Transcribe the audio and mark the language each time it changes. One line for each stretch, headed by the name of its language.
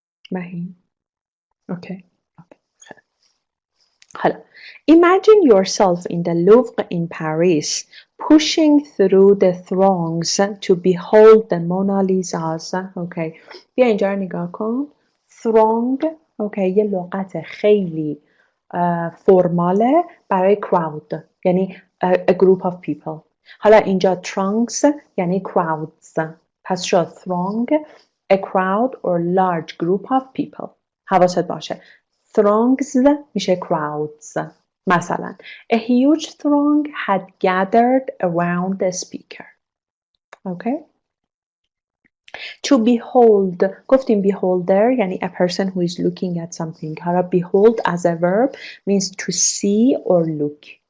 Persian: مهین. اوکی.
English: حالا imagine yourself in the Louvre in Paris pushing through the throngs to behold the Mona Lisa's.
Persian: اوکی. بیا اینجا رو نگاه کن. throng اوکی یه لغت خیلی فرماله برای crowd یعنی
English: a group of people.
Persian: حالا اینجا
English: throngs یعنی crowds پس شد throng a crowd or large group of people.
Persian: حواست باشه throngs میشه crowds.
English: مثلا a huge throng had gathered around the speaker. Okay. To behold گفتیم beholder یعنی a person who is looking at something. حالا behold as a verb means to see or look.